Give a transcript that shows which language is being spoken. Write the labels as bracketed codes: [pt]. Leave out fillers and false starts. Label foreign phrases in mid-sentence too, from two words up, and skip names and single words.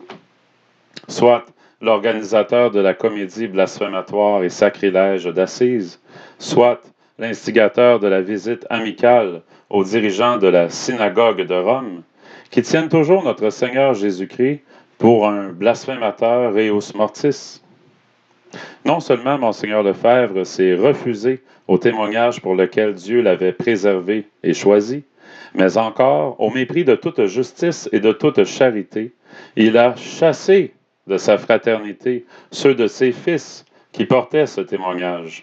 [fr] Soit l'organisateur de la comédie blasphématoire et sacrilège d'Assise, soit l'instigateur de la visite amicale aux dirigeants de la synagogue de Rome, qui tiennent toujours notre Seigneur Jésus-Christ pour un blasphémateur [la] reus mortis. [fr] Non seulement Monseigneur Lefebvre s'est refusé au témoignage pour lequel Dieu l'avait préservé et choisi, mais encore, au mépris de toute justice et de toute charité, il a chassé de sa fraternité ceux de ses fils qui portaient ce témoignage.